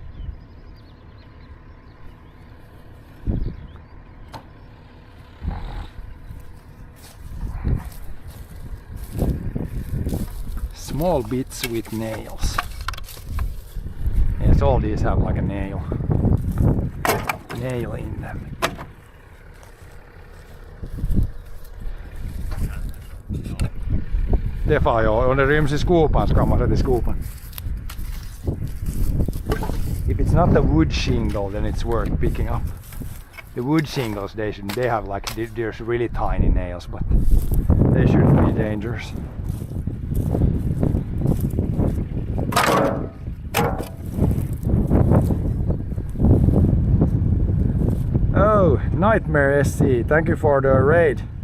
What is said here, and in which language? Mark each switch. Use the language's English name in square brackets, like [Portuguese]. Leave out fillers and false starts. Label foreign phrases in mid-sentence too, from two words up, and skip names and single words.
[English] Small bits with nails. Yes, all these have like a nail in them. [Swedish] Tefa [Finnish] joo, on ne [Swedish] ryms i skopan ska man sätta i skopan. [English] If it's not a wood shingle, then it's worth picking up. The wood shingles, they have like, there's really tiny nails, but they shouldn't be dangerous. Oh, Nightmare SC, thank you for the raid.